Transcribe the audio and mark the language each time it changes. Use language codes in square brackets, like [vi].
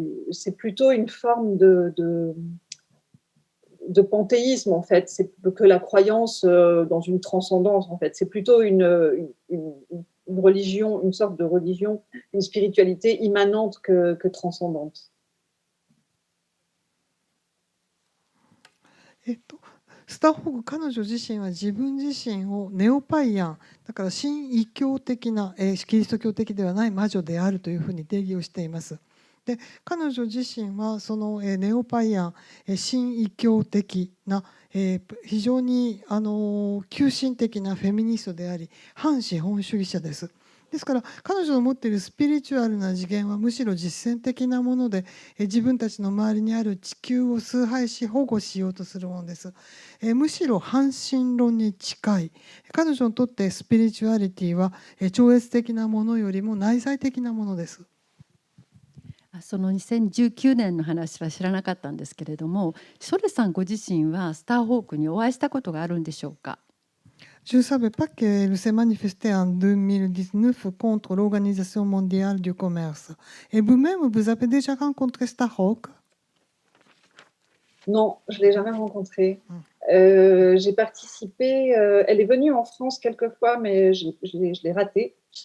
[fr] C'est plutôt une forme de panthéisme, en fait. C'est que la croyance dans une transcendance, en fait. C'est plutôt une religion, une sorte de religion, une spiritualité immanente que transcendante. [ja] スターホーク彼女自身は自分自身をネオパイアンだから新異教的なキリスト教的ではない魔女であるというふうに定義をしています。で彼女自身はそのネオパイアン新異教的な非常に急進的なフェミニストであり反資本主義者です。ですから彼女の持っているスピリチュアルな次元はむしろ実践的なもので自分たちの周りにある地球を崇拝し保護しようとするものです。むしろ反神論に近い。彼女にとってスピリチュアリティは超越的なものよりも内在的なものです。その2019年の話は知らなかったんですけれども、ショレさんご自身はスターホークにお会いしたことがあるんでしょうか。 [fr] Je ne savais pas qu'elle s'est manifestée en 2019 contre l'Organisation mondiale du commerce. Et vous-même, vous avez déjà rencontré Starhawk? Non, je ne l'ai jamais rencontrée. J'ai participé, elle est venue en France quelques fois, mais je l'ai ratée.